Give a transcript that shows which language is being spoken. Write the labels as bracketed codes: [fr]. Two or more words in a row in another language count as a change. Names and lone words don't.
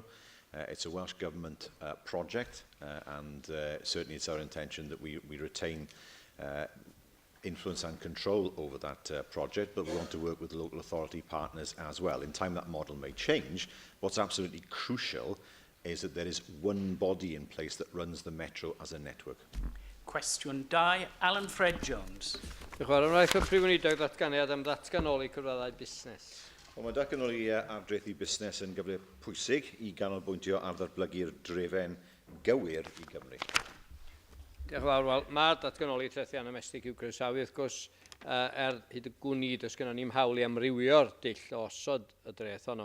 [en] It's a Welsh Government project, and certainly it's our intention that we retain influence and control over that project, but we want to work with the local authority partners as well. In time that model may change. What's absolutely crucial is that there is one body in place that runs the Metro as a network. Question 2, Alan Fred Jones. [cy] Diolch yn fawr. Yn Prif Weinidog ddatganiad am ddatganoli cyfraddau busnes. Wel, mae datganoli ardreithu busnes yn gyfle pwysig I ganolbwyntio ar ddatblygu'r drefen gywir I Gymru. Diolch yn fawr. Wel, mae datganoli trethian ymestyn i'w croesawu, wrth gwrs, hyd y gwni, does gennym ni'm hawl I amrywio'r dull o osod y dreth honno.